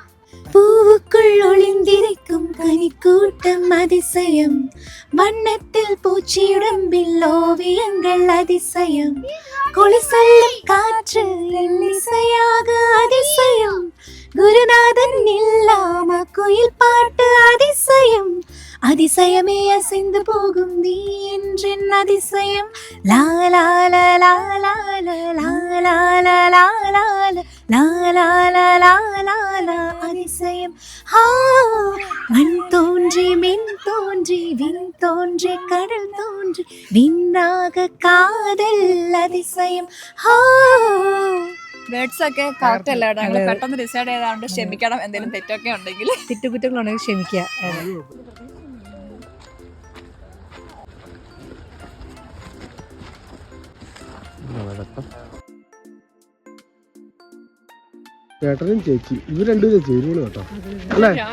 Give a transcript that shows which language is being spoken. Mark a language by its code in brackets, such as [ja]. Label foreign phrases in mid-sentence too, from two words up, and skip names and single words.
[ta] பூவுக்குள் ஒளிந்திருக்கும் கனிக்கூட்டம் அதிசயம், வண்ணத்தில் பூச்சியுடம்பில் ஓவியங்கள் அதிசயம், குளிசல்லும் காற்று இன்னிசையாக அதிசயம், குருநாதன் இல்லாம குயில் பாட்டு அதிசயம், அதிசயமே அசைந்து போகும் நீ என்றின் அதிசயம், லா லா லா லா லா லா லா லா லா லா லா லா லா லா லா லா அதிசயம். மண் தோன்றி மின் தோன்றி விண் தோன்றி கடல் தோன்றி விண்ணாக காதல் அதிசயம். [ml] വേർഡ്സ് ഒക്കെ കറക്റ്റ് അല്ല. ഞങ്ങൾ പെട്ടെന്ന് ഡിസൈഡ് ചെയ്താണ്ട് ക്ഷമിക്കണം. എന്തെങ്കിലും തെറ്റൊക്കെ ഉണ്ടെങ്കിൽ, തെറ്റുകുറ്റങ്ങളുണ്ടെങ്കിൽ ക്ഷമിക്കുക. ചേട്ടനും ചേച്ചി ഇവർ രണ്ടുപേരും ചേരുവോളൂ കേട്ടോ അല്ലേ?